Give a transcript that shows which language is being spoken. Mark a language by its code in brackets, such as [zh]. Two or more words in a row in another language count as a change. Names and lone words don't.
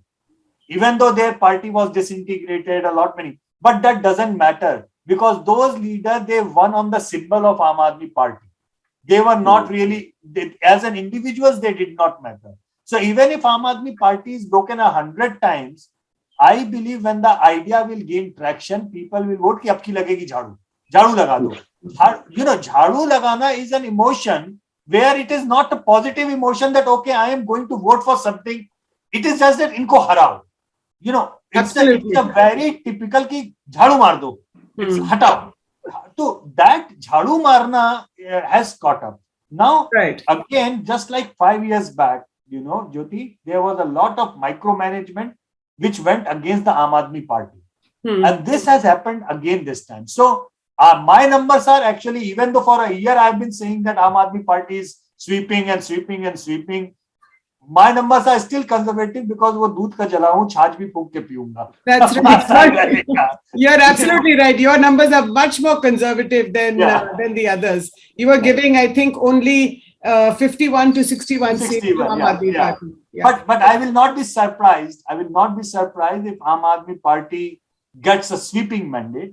[en] Even though their party was disintegrated, but that doesn't matter, because those leaders, they won on the symbol of Aam Aadmi Party. They were not really, as an individuals, they did not matter. So even if Aam Aadmi Party is broken 100 times, I believe when the idea will gain traction, people will vote [hi] कि अबकी लगेगी झाड़ू. झाड़ू लगा दो. झाड़ू लगाना [en] is an emotion where it is not a positive emotion that, okay, I am going to vote for something. It is just that [hi] इनको हराओ. [en] It's a very typical [hi] कि झाड़ू मार दो. [en] It's hatao. So that [hi] झाड़ू मारना [en] has caught up. Now, again, just like 5 years back, Jyoti, there was a lot of micromanagement which went against the Aam Aadmi Party. And this has happened again this time. So my numbers are actually, even though for a year I've been saying that Aam Aadmi Party is sweeping and sweeping and sweeping, my numbers are still conservative because [hi] वो दूध का जला हूँ, छाछ भी फूँक के पियूँगा. [en] That's right. You're absolutely right. Your numbers are much more conservative than the others. You were giving, I think, only 51 to 61 seats to Aam Aadmi Party. Yeah. But I will not be surprised. I will not be surprised if Aam Aadmi Party gets a sweeping mandate.